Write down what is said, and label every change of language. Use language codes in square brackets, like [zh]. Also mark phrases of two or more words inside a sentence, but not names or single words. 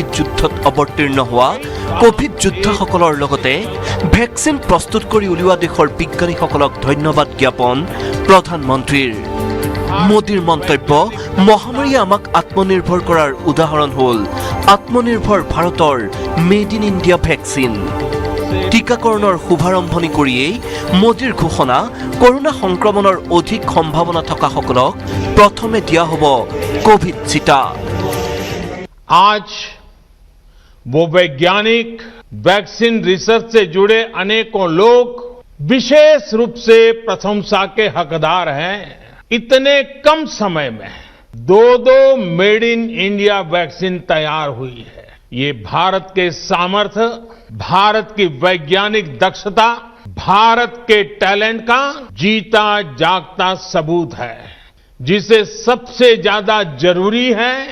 [as] যুদ্ধত অৱতীৰ্ণ হোৱা কোভিড যোদ্ধাসকলৰ লগতে ভেকচিন প্ৰস্তুত কৰি উলিওৱা দেশৰ বিজ্ঞানীসকলক ধন্যবাদ জ্ঞাপন প্ৰধানমন্ত্ৰীৰ মোদীৰ মন্তব্য মহামাৰীয়ে আমাক আত্মনিৰ্ভৰ কৰাৰ উদাহৰণ হ'ল আত্মনিৰ্ভৰ ভাৰতৰ [en] made in India [as] ভেকচিন টিকাকৰণৰ শুভাৰম্ভণি কৰিয়েই মোদীৰ ঘোষণা কৰোনা সংক্ৰমণৰ অধিক সম্ভাৱনা থকাসকলক প্ৰথমে দিয়া হ'ব কোভিড চিটা [hi] आज वो वैज्ञानिक वैक्सीन रिसर्च से जुड़े अनेकों लोग विशेष रूप से प्रशंसा के हकदार हैं इतने कम समय में दो [en] made in India [hi] वैक्सीन तैयार हुई है ये भारत के सामर्थ्य भारत की वैज्ञानिक दक्षता भारत के टैलेंट का जीता जागता सबूत है जिसे सबसे ज्यादा जरूरी है